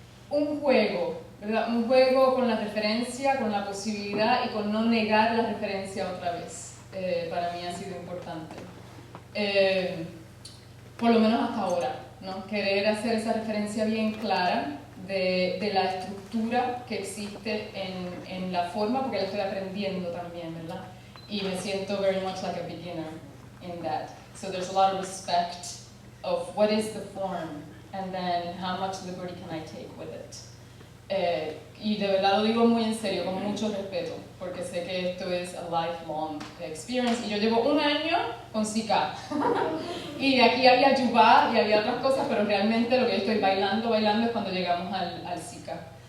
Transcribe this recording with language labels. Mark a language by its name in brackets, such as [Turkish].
[Spanish] Un juego, ¿verdad? Un juego con la referencia, con la posibilidad y con no negar la referencia otra vez. Para mí ha sido importante. Por lo menos hasta ahora, ¿no? Querer hacer esa referencia bien clara de la estructura que existe en la forma, porque la estoy aprendiendo también, ¿verdad? Y me siento [English] very much like a beginner in that. So there's a lot of respect of what is the form, and then how much liberty can I take with it. [Spanish] Y de verdad lo digo muy en serio, con mucho respeto, porque sé que esto es [English] a lifelong experience, [Spanish] y yo llevo 1 año con Zika. Y aquí había yubá y había otras cosas, pero realmente lo que yo estoy bailando es cuando llegamos al Zika.